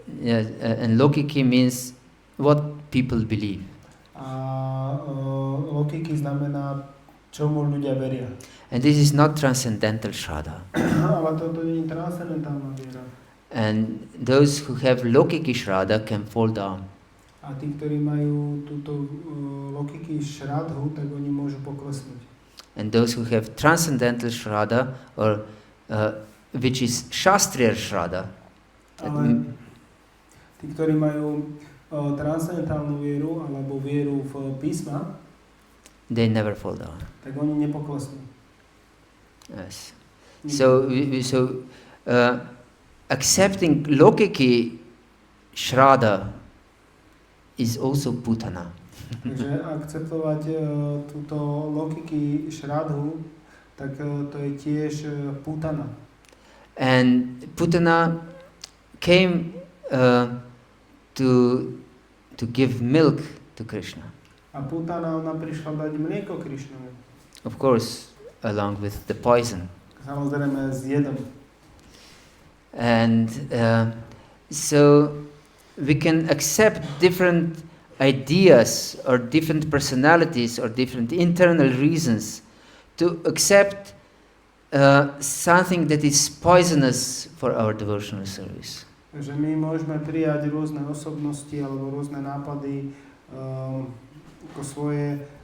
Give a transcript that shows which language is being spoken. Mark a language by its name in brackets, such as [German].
[English] Yes, and lokiki means what people believe. [Slovak] A lokiki znamená, čomu ľudia veria. [English] And this is not transcendental Shraddha. [Slovak] Ale toto nie je transcendentálna viera. [English] And those who have lokiki Shraddha can fall down. [Slovak] A tí, ktorí majú túto lokiki Shraddhu, tak oni môžu poklesnúť. [English] And those who have transcendental Shraddha, or which is Shastriya Shraddha, [Slovak] Ale tí, ktorí majú transcendentálnu vieru alebo vieru v písma, [English] they never fall down. [Slovak] tak oni nepoklesnú. [English] Yes. So accepting lokiki Shraddha is also Putana. [Slovak] Takže akceptovať túto lokiki Shraddhu, tak to je tiež Putana. [English] And Putana came to give milk to Krishna. [Slovak] A Putana, ona prišla dať mlieko Krišnovi. [English] Of course, along with the poison. [Slovak] Samozrejme s jedom. [English] And so we can accept different ideas or different personalities or different internal reasons to accept something that is poisonous for our devotional service. [Slovak] Takže my môžeme prijať rôzne osobnosti alebo rôzne nápady ako svoje